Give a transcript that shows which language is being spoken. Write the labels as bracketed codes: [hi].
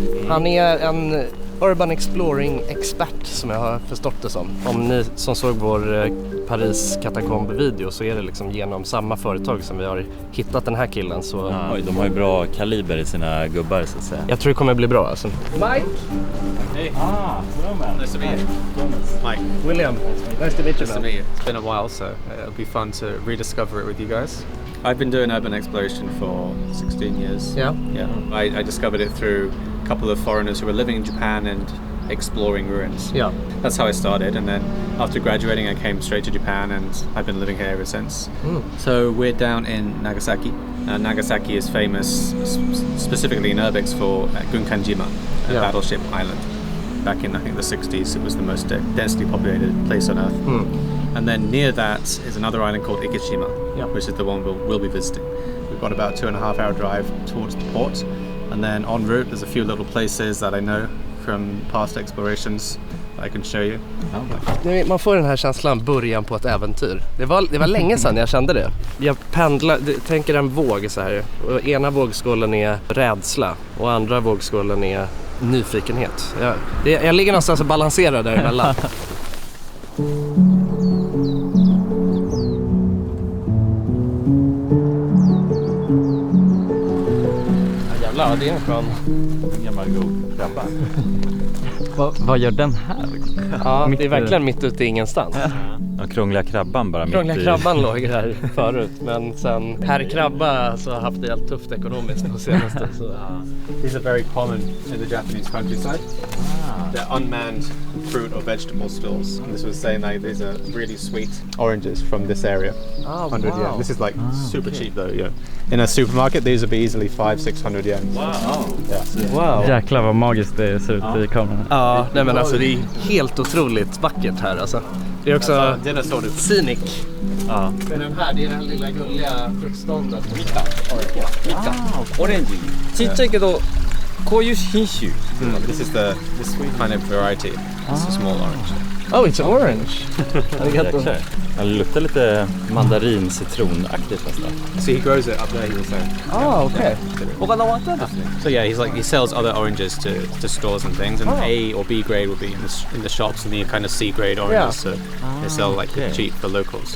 [sv] Han är en urban exploring expert som jag har förstått det som. Om ni som såg vår Paris katakomb-video så är det liksom genom samma företag som vi har hittat den här killen. Så... Oj, de har ju bra kaliber i sina gubbar så att säga. Jag tror det kommer bli bra alltså. Mike! [en] Hey. Hello man. Nice to meet you. Mike. William, nice to meet you. Nice to meet you. It's been a while, so it'll be fun to rediscover it with you guys. I've been doing urban exploration for 16 years. Yeah? Yeah. I discovered it through a couple of foreigners who were living in Japan and exploring ruins. Yeah. That's how I started, and then after graduating I came straight to Japan and I've been living here ever since. So we're down in Nagasaki. Nagasaki is famous specifically in urbex for Gunkanjima, a battleship island. Back in I think the 60s it was the most densely populated place on earth. And then near that is another island called Ikeshima, which is the one we'll be visiting. We've got about 2.5 hour drive towards the port, and then en route there's a few little places that I know from past explorations I can show you. [sv] Man får den här känslan, början på ett äventyr. Det var länge sedan jag kände det. Jag tänker en våg så här. Och ena vågskålen är rädsla och andra vågskålen är nyfikenhet. Jag ligger någonstans och balanserar däremellan. Jävlar, det är en skön. En gammal god krabba. Vad gör den här? Ja, det är verkligen mitt ute i ingenstans. Den krångliga krabban bara Krångliga krabban låg här förut, men sen herr krabba så har haft det helt tufft ekonomiskt på senaste. Så. [en] These are very common in the Japanese countryside. They're unmanned fruit or vegetable stalls. And this was saying like these are really sweet oranges from this area. 100 yen. This is like super cheap though. Yeah. In a supermarket these would be easily 500-600 yen. Wow. Yeah. Wow. [sv] Jäklar vad magiskt det ser ut i kameran. Ja, nej men alltså det är helt otroligt vackert här alltså. Det är också scenic. Ja. Men den här, det är den lilla gulliga fruktståndet. Mika. [en] Orange. [ja] ちっちゃいけどこういう品種。 [en] This is this kind of variety. It's a small orange. Oh, it's orange. [sv] Jäklar. Den luktar lite mandarin-citronaktigt nästan. [en] So he grows it up there, he was saying. Oh, okay. So yeah, he sells other oranges to stores and things, and A or B grade will be in the shops, and the kind of C grade oranges, so they sell like cheap for locals.